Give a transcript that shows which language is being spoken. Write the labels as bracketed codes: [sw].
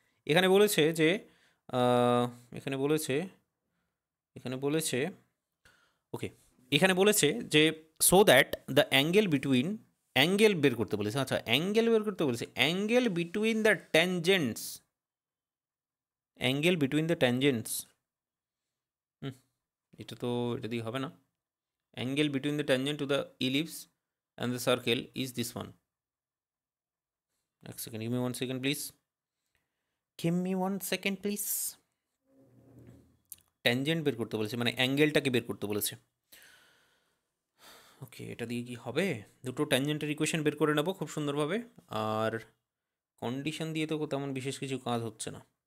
[bn] এখানে বলেছে যে এখানে বলেছে ওকে, এখানে বলেছে যে [en] so that the angle between, [bn] angle বের করতে বলেছে, আচ্ছা অ্যাঙ্গেল বের করতে বলেছে, [en] angle between the tangents, [bn] angle between the tangents, এটা তো এটা দিয়ে হবে না। [en] Angle between the tangent to the ellipse and the circle is this one. [bn] এক second, [en] give me 1 second please, give me 1 second please। [bn] Tangent বের করতে বলেছে, মানে অ্যাঙ্গেলটাকে বের করতে বলেছে। ওকে, এটা দিয়ে কি হবে? দুটো ট্যানজেন্টের ইকুয়েশন বের করে নেবো খুব সুন্দরভাবে, আর কন্ডিশন দিয়ে তো তেমন বিশেষ কিছু কাজ হচ্ছে না।